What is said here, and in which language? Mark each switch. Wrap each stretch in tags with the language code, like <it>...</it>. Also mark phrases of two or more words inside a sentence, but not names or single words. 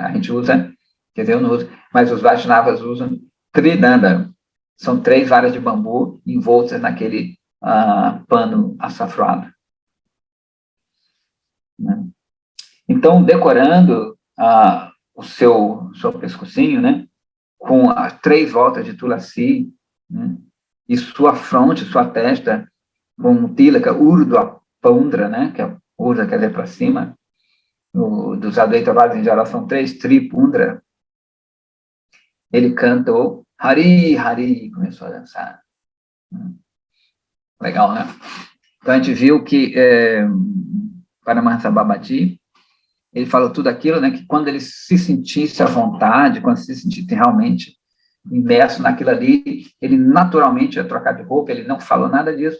<pt>A gente usa, quer dizer, eu não uso, mas os Vaishnavas usam Tridanda, são 3 varas de bambu envoltas naquele pano açafrado. Né? Então, decorando o seu pescocinho, né, com as 3 voltas de tulasi, né, e sua fronte, sua testa, com tilaka,</pt> <sa>urdhva pundra,</sa> <pt>né, que é urdhva, quer dizer, para cima, dos Advaitavadas em geral são 3, tripundra, ele cantou Hari, Hari, começou a dançar. Legal, né? Então, a gente viu que Paramahansa Babaji, ele falou tudo aquilo, né, que quando ele se sentisse à vontade, quando se sentisse realmente imerso naquilo ali, ele naturalmente ia trocar de roupa, ele não falou nada disso.</pt>